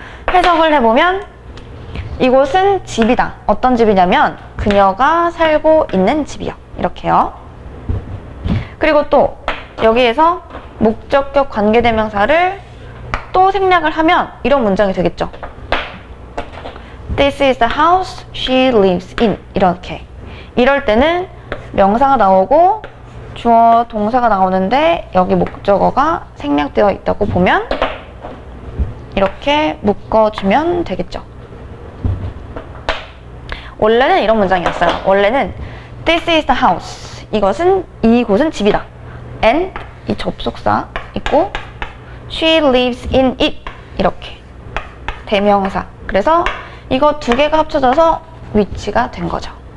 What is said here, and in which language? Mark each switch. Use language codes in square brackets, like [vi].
[ko] 해석을 해보면 이곳은 집이다. 어떤 집이냐면 그녀가 살고 있는 집이요. 이렇게요. 그리고 또 여기에서 목적격 관계대명사를 또 생략을 하면 이런 문장이 되겠죠. [en] This is the house she lives in. [ko] 이렇게. 이럴 때는 명사가 나오고 주어, 동사가 나오는데 여기 목적어가 생략되어 있다고 보면 이렇게 묶어주면 되겠죠. 원래는 이런 문장이었어요. 원래는 [en] This is the house. [ko] 이곳은 집이다. [en] And [ko] 이 접속사 있고 [en] She lives in it. [ko] 이렇게 대명사. 그래서 이거 두 개가 합쳐져서 위치가 된 거죠.